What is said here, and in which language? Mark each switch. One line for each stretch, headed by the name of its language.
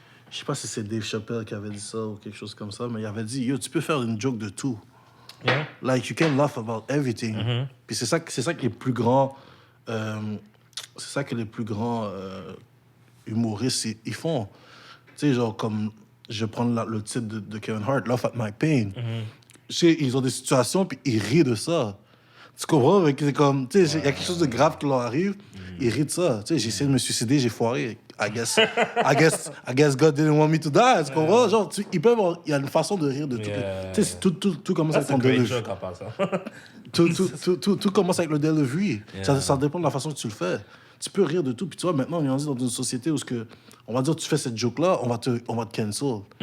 French: je sais pas si c'est Dave Chappelle qui avait dit ça ou quelque chose comme ça, mais il avait dit, yo, tu peux faire une joke de tout. Yeah.
English: Like, you can laugh about everything.
French: Puis c'est ça que les plus grands... c'est ça que les plus grands humoristes, ils font. Tu sais, genre, comme... Je prends le titre de Kevin Hart, Laugh at My Pain. Tu sais, ils ont des situations, puis ils rient de ça. Tu comprends? C'est comme... Tu sais, il y a quelque chose de grave qui leur arrive, ils rient de ça. Tu sais, j'ai essayé de me suicider, j'ai foiré.
English: I guess God didn't want me to die.
French: Tu comprends? Genre, il y a une façon de rire de tout. Tu sais, tout commence avec ton delivery. Tout commence avec le delivery. Ça dépend de la façon que tu le fais. Tu peux rire de tout. Puis tu vois, maintenant, on est rendu dans une société où on va dire, tu fais cette joke-là, on va te cancel.